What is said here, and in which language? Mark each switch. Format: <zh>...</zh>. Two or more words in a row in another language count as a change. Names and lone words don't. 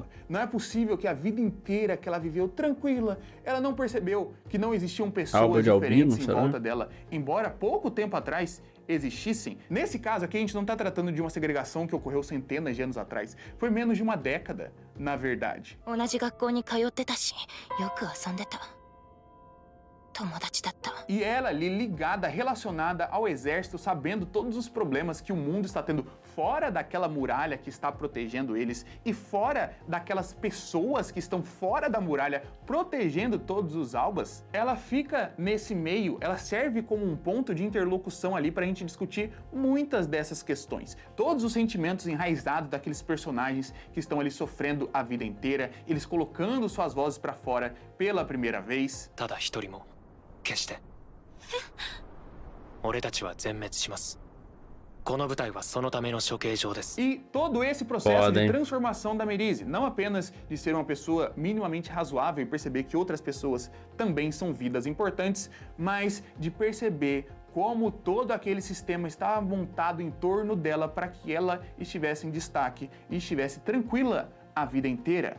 <pt>Não é possível que a vida inteira que ela viveu tranquila, ela não percebeu que não existiam pessoas diferentes em volta dela, embora pouco tempo atrás existissem. Nesse caso aqui a gente não tá tratando de uma segregação que ocorreu centenas de anos atrás. Foi menos de uma década, na verdade.</pt> <ja>友達だった。</ja> <pt>E ela ali ligada, relacionada ao exército, sabendo todos os problemas que o mundo está tendo fora daquela muralha que está protegendo eles e fora daquelas pessoas que estão fora da muralha protegendo todos os albas, ela fica nesse meio, ela serve como um ponto de interlocução ali para a gente discutir muitas dessas questões. Todos os sentimentos enraizados daqueles personagens que estão ali sofrendo a vida inteira, eles colocando suas vozes para fora pela primeira vez.</pt> <ja>ただ一人も決して俺たちは全滅します。この舞台はそのための処刑場です。</ja> <pt>E todo esse processo de transformação da Merize, não apenas de ser uma pessoa minimamente razoável e perceber que outras pessoas também são vidas importantes, mas de perceber como todo aquele sistema estava montado em torno dela para que ela estivesse em destaque e estivesse tranquila a vida inteira.</pt>